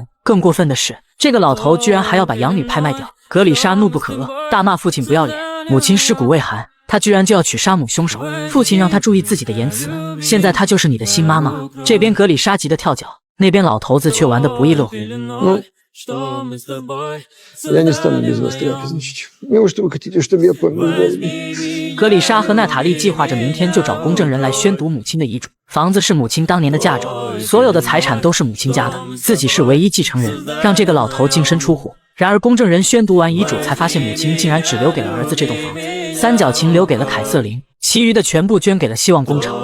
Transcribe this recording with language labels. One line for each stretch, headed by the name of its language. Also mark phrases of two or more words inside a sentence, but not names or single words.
Chinese: 更过分的是，这个老头居然还要把养女拍卖掉。格里莎怒不可遏，大骂父亲不要脸。母亲尸骨未寒， 他居然就要娶杀母凶手。父亲让他注意自己的言辞，现在他就是你的新妈妈。这边格里莎急得跳脚，那边老头子却玩得不亦乐乎。
Russian: Я не стану без вас трапезничать. Неужто вы хотите, чтобы я помер с голоду?
Chinese: 格里莎和娜塔莉计划着明天就找公证人来宣读母亲的遗嘱。房子是母亲当年的嫁妆，所有的财产都是母亲家的，自己是唯一继承人，让这个老头净身出户。然而公证人宣读完遗嘱，才发现母亲竟然只留给了儿子这栋房子，三角琴留给了凯瑟琳，其余的全部捐给了希望工程。